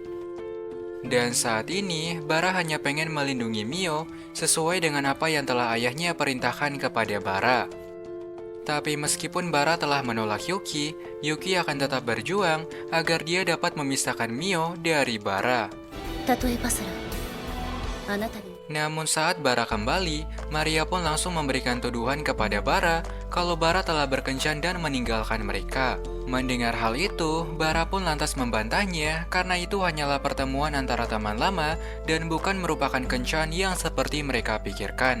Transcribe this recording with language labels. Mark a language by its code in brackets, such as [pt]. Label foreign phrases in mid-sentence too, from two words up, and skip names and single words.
[id] Dan saat ini, Bara hanya pengen melindungi Mio sesuai dengan apa yang telah ayahnya perintahkan kepada Bara. Tapi meskipun Bara telah menolak Yuki, Yuki akan tetap berjuang agar dia dapat memisahkan Mio dari Bara. [ja] たとえバサラあなたに [id] Namun saat Bara kembali, Maria pun langsung memberikan tuduhan kepada Bara kalau Bara telah berkencan dan meninggalkan mereka. Mendengar hal itu, Bara pun lantas membantahnya karena itu hanyalah pertemuan antara teman lama dan bukan merupakan kencan yang seperti mereka pikirkan.